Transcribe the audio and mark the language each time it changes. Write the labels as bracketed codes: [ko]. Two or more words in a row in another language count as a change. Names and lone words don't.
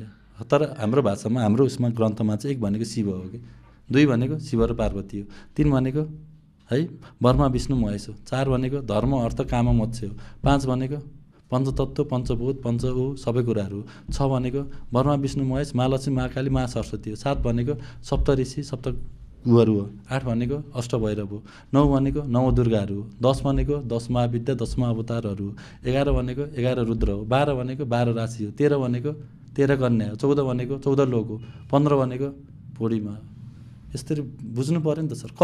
[ne] तर हाम्रो भाषामा हाम्रो उसमा ग्रन्थमा चाहिँ 1 भनेको शिव हो कि 2 भनेको शिव र पार्वती हो 3 भनेको है ब्रह्मा विष्णु महेश हो 4 भनेको धर्म अर्थ काम मोक्ष हो 5 भनेको पञ्चतत्व पञ्चभूत पञ्च ऊ सबै कुराहरू 6 भनेको ब्रह्मा विष्णु महेश महालक्ष्मी महाकाली महासरस्वती हो 7 भनेको सप्त ऋषि सप्त गुहरू हो 8 भनेको अष्टभैरव हो 9 भनेको नवदुर्गाहरू हो 10 भनेको 10 महाविद्या 10 महाअवतारहरू हो 11 भनेको 11 रुद्र हो 12 भनेको 12 राशि हो 13 भनेको 13 कन्या हो 14 भनेको 14 लोक हो 15 भनेको पूर्णिमा हो। यसरी बुझ्नु पर्यो नि त सर।